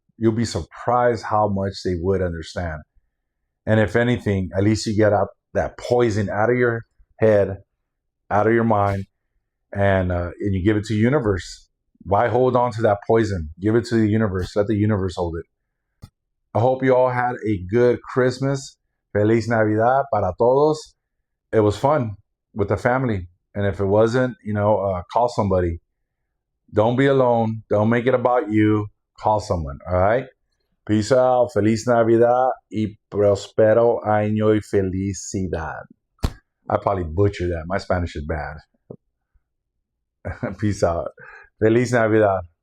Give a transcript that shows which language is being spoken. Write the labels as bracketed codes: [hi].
[en] You'll be surprised how much they would understand. And if anything, at least you get out that poison out of your head, out of your mind, and you give it to the universe. Why hold on to that poison? Give it to the universe. Let the universe hold it. I hope you all had a good Christmas. [es] Feliz Navidad para todos. [en] It was fun with the family. And if it wasn't, call somebody. Don't be alone. Don't make it about you. Call someone. All right? Peace out. [es] Feliz Navidad y prospero año y felicidad. [en] I probably butchered that. My Spanish is bad. Peace out. [es] Feliz Navidad.